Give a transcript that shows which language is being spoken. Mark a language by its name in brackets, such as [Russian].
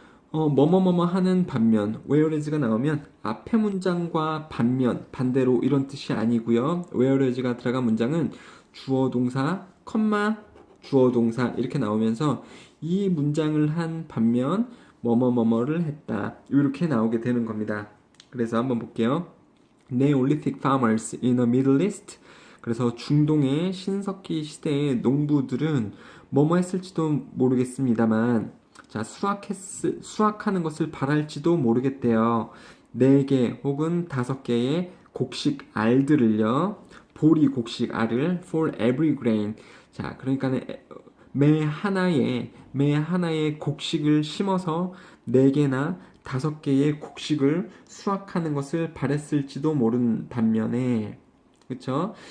[Korean] 뭐뭐뭐뭐 하는 반면 whereas가 나오면 앞에 문장과 반면 반대로 이런 뜻이 아니고요. whereas가 들어간 문장은 주어 동사 컴마 주어 동사 이렇게 나오면서 이 문장을 한 반면 뭐뭐뭐뭐를 했다 이렇게 나오게 되는 겁니다. 그래서 한번 볼게요. [English] Neolithic farmers in the Middle East. [Korean] 그래서 중동의 신석기 시대의 농부들은 뭐뭐 했을지도 모르겠습니다만 자, 수확하는 것을 바랄지도 모르겠대요. 4개 혹은 5개의 곡식 알들을요. 보리 곡식 알을 [English] for every grain. [Korean] 자, 그러니까 매 하나의 곡식을 심어서 4개나 5개의 곡식을 수확하는 것을 바랬을지도 모른 반면에 그쵸?